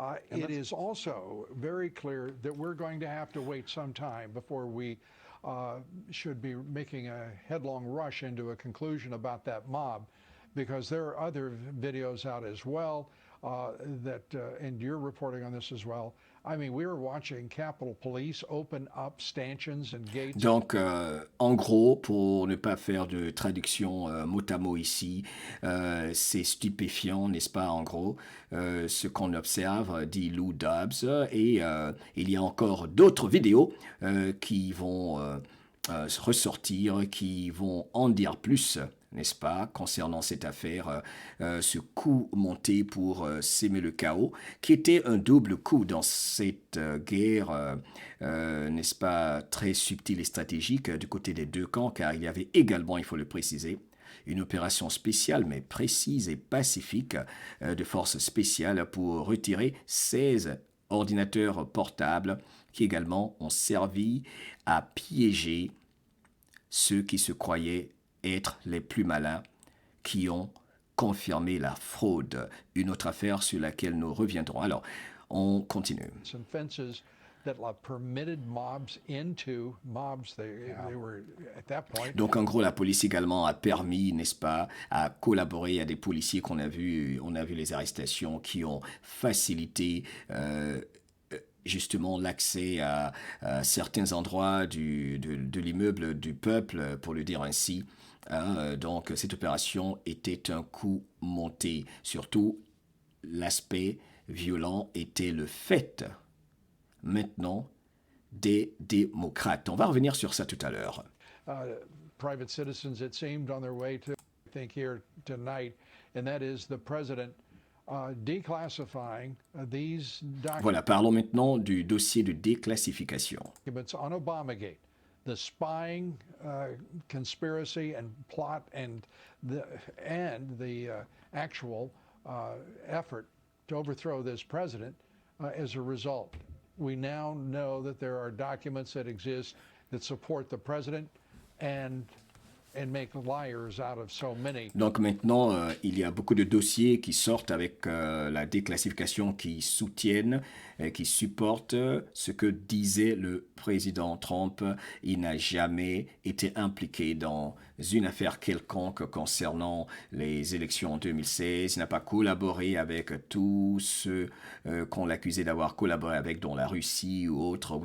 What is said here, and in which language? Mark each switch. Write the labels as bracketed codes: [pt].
[en] It is also very clear that we're going to have to wait some time before we should be making a headlong rush into a conclusion about that mob, because there are other videos out as well and you're reporting on this as well. I mean, we were watching Capitol Police open up stanchions and gates. [fr] Donc, en gros, pour ne pas faire de traduction mot à mot ici, c'est stupéfiant, n'est-ce pas, en gros, ce qu'on observe, dit Lou Dobbs, et il y a encore d'autres vidéos qui vont ressortir, qui vont en dire plus n'est-ce pas, concernant cette affaire, ce coup monté pour s'aimer le chaos, qui était un double coup dans cette guerre, n'est-ce pas, très subtile et stratégique du côté des deux camps, car il y avait également, il faut le préciser, une opération spéciale mais précise et pacifique de forces spéciales pour retirer 16 ordinateurs portables qui également ont servi à piéger ceux qui se croyaient être les plus malins, qui ont confirmé la fraude. Une autre affaire sur laquelle nous reviendrons. Alors, on continue. [en] Some fences that permitted mobs into mobs. They were at that point. [fr] Donc en gros, la police également a permis, n'est-ce pas, à collaborer à des policiers qu'on a vu, on a vu les arrestations qui ont facilité justement l'accès à certains endroits de l'immeuble du peuple, pour le dire ainsi. Donc cette opération était un coup monté. Surtout, l'aspect violent était le fait maintenant des démocrates. On va revenir sur ça tout à l'heure. [en] Private citizens, it seemed, on their way to, I think, here tonight, and that is the president declassifying these documents. [fr] Voilà, parlons maintenant du dossier de déclassification. [en] On Obamagate, the spying conspiracy and plot and the actual effort to overthrow this president as a result. We now know that there are documents that exist that support the president and make liars out of so many. [fr] Donc maintenant, il y a beaucoup de dossiers qui sortent avec la déclassification qui soutiennent, qui supportent ce que disait le président Trump. Il n'a jamais été impliqué dans une affaire quelconque concernant les élections en 2016. Il n'a pas collaboré avec tous ceux qu'on l'accusait d'avoir collaboré avec, dont la Russie ou autres.